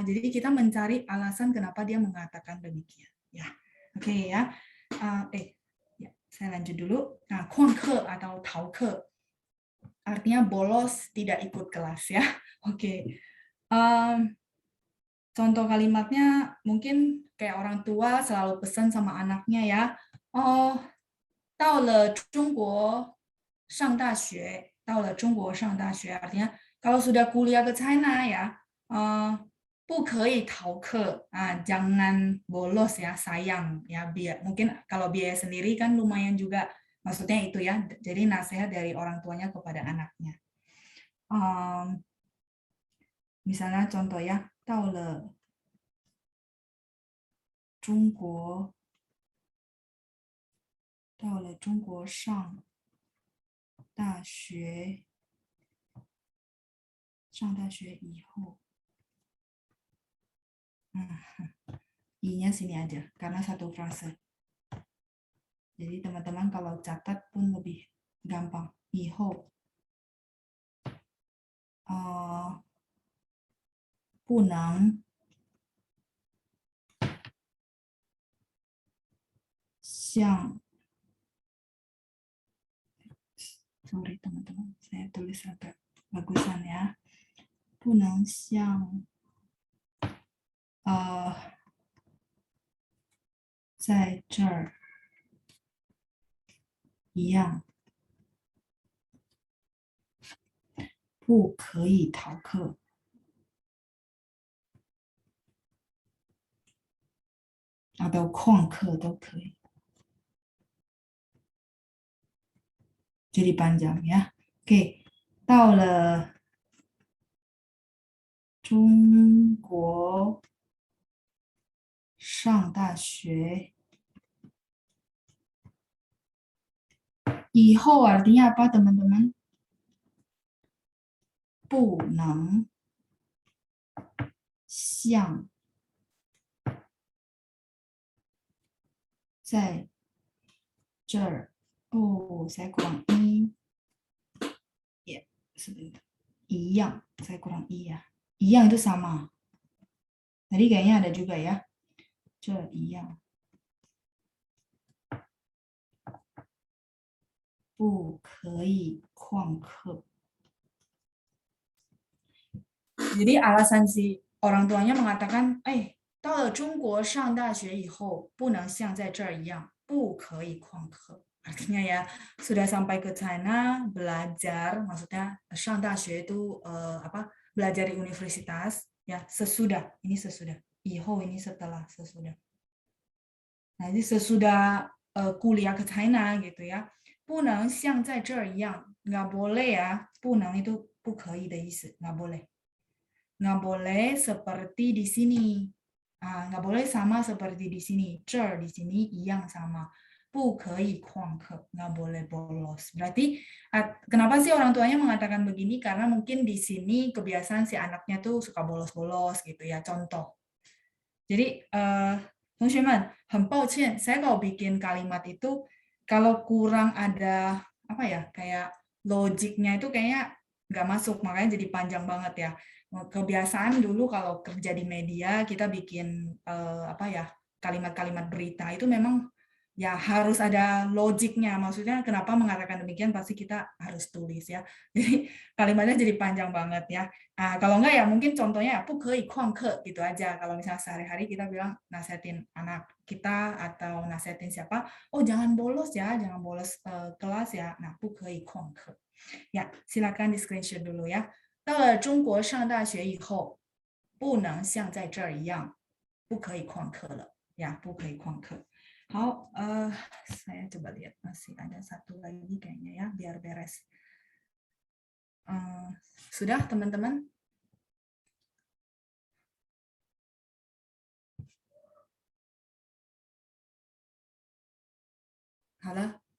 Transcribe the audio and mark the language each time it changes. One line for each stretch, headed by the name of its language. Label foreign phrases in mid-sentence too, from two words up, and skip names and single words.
Indonesian: Jadi kita mencari alasan kenapa dia mengatakan demikian. Ya, oke ya. Ya, saya lanjut dulu. Nah, 旷课 atau 逃课 artinya bolos, tidak ikut kelas ya. Oke. Contoh kalimatnya mungkin kayak orang tua selalu pesan sama anaknya ya. Oh,
Chinese: 到了中国上大学，到了中国上大学
Indonesian: artinya kalau sudah kuliah ke China ya,
Chinese: 不可以逃课,
Indonesian: jangan bolos ya, sayang ya, biar mungkin kalau biaya sendiri kan lumayan juga, maksudnya itu ya, jadi nasihat dari orang tuanya kepada anaknya. Misalnya contoh ya,
Chinese: 到了中国上大学以后,
Indonesian: i-nya sini aja karena satu frase. Jadi teman-teman kalau catat pun lebih gampang.
Chinese: 以后不能像
Indonesian: sorry teman-teman, saya tulis agak bagusan ya.
Chinese: 不能像在这儿一样，不可以逃课。atau 旷课都可以。
Indonesian: jadi panjang ya. Oke,
Chinese: 到了中国上大学以后
Indonesian: artinya apa teman-teman?
Chinese: 不能像在这儿
Indonesian: saya kurang i ya, sebentar. 一样 saya kurang i ya. 一样 itu sama. Tadi kayaknya ada juga ya.
Chinese: 这一样 不可以旷课.
Indonesian: Jadi alasan si orang tuanya mengatakan,
Chinese: 到了中国上大学以后不能像在这儿一样不可以旷课.
Indonesian: Artinya ya sudah sampai ke China belajar, maksudnya
Chinese: 上大学
Indonesian: itu belajar di universitas ya, sesudah, ini sesudah, 以后 ini setelah, sesudah. Nah, jadi sesudah kuliah ke China gitu ya,
Chinese: 不能像在这儿一样,
Indonesian: nggak boleh ya,
Chinese: 不能 itu 不可以的意思,
Indonesian: nggak boleh. Nggak boleh seperti di sini. Nggak boleh sama seperti di sini.
Chinese: 这儿
Indonesian: di sini
Chinese: 一样 sama. 不可以旷课,
Indonesian: nggak boleh bolos. Berarti kenapa sih orang tuanya mengatakan begini? Karena mungkin di sini kebiasaan si anaknya tuh suka bolos-bolos gitu ya.
Chinese: Contoh. Jadi 同学们很抱歉,
Indonesian: saya kalau bikin kalimat itu kalau kurang ada apa ya, kayak logiknya itu kayaknya nggak masuk, makanya jadi panjang banget ya. Kebiasaan dulu kalau kerja di media kita bikin apa ya, kalimat-kalimat berita itu memang ya harus ada logiknya. Maksudnya kenapa mengatakan demikian pasti kita harus tulis ya. Jadi kalimatnya jadi panjang banget ya. Nah, kalau enggak ya mungkin contohnya
Chinese: 不可旷课
Indonesian: gitu aja. Kalau misalnya sehari-hari kita bilang nasihatin anak kita atau nasihatin siapa, oh jangan bolos ya, jangan bolos kelas ya. Nah,
Chinese: 不可旷课.
Indonesian: Ya, silakan di screenshot dulu ya.
Chinese: 到了中国上大学以后，不能像在这儿一样，不可以旷课了呀，不可以旷课。好,
Indonesian: saya coba lihat masih ada satu lagi kayaknya ya, biar beres. Sudah teman-teman? Halo?